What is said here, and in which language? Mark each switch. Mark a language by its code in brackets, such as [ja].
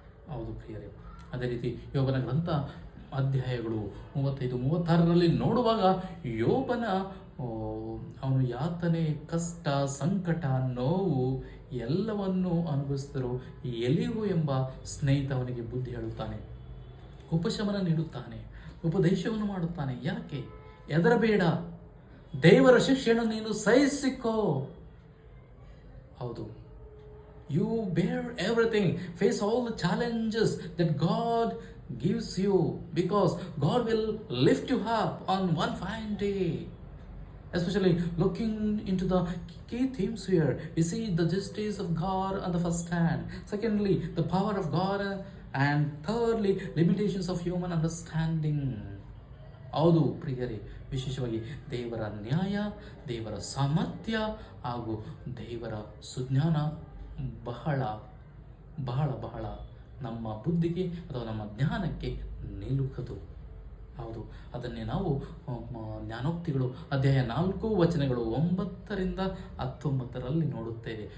[kn] ಹೌದು ಪ್ರಿಯರೇ, ಅದೇ ರೀತಿ ಯೋಬನ ಗ್ರಂಥ ಅಧ್ಯಾಯಗಳು 35-36ರಲ್ಲಿ ನೋಡುವಾಗ ಯೋಬನ ಅವನು ಯಾತನೆ, ಕಷ್ಟ, ಸಂಕಟ, ನೋವು ಎಲ್ಲವನ್ನು ಅನುಭವಿಸಿದರು. ಎಲಿಹು ಎಂಬ ಸ್ನೇಹಿತ ಅವನಿಗೆ ಬುದ್ಧಿ ಹೇಳುತ್ತಾನೆ, ಉಪಶಮನ ನೀಡುತ್ತಾನೆ, ಉಪದೇಶವನ್ನು ಮಾಡುತ್ತಾನೆ. ಯಾಕೆ ಹೆದರಬೇಡ, ದೇವರ ಶಿಕ್ಷೆಯನ್ನು ನೀನು ಸಹಿಸಿಕೋ. ಹೌದು, [en] you bear everything, face all the challenges that God gives you, because God will lift you up on one fine day. Especially looking into the key themes here, we see the justice of God on the first hand, secondly the power of God, and thirdly limitations of human understanding. [kn] ಹೌದು ಪ್ರಿಯರೇ, ವಿಶೇಷವಾಗಿ ದೇವರ ನ್ಯಾಯ, ದೇವರ ಸಾಮರ್ಥ್ಯ ಹಾಗೂ ದೇವರ ಸುಜ್ಞಾನ ಬಹಳ ಬಹಳ ಬಹಳ ನಮ್ಮ ಬುದ್ಧಿಗೆ ಅಥವಾ ನಮ್ಮ ಜ್ಞಾನಕ್ಕೆ ನಿಲುಕದು. ಹೌದು, ಅದನ್ನೇ ನಾವು ಜ್ಞಾನೋಕ್ತಿಗಳು ಅಧ್ಯಾಯ 4 ವಚನಗಳು 9-19ರಲ್ಲಿ ನೋಡುತ್ತೇವೆ.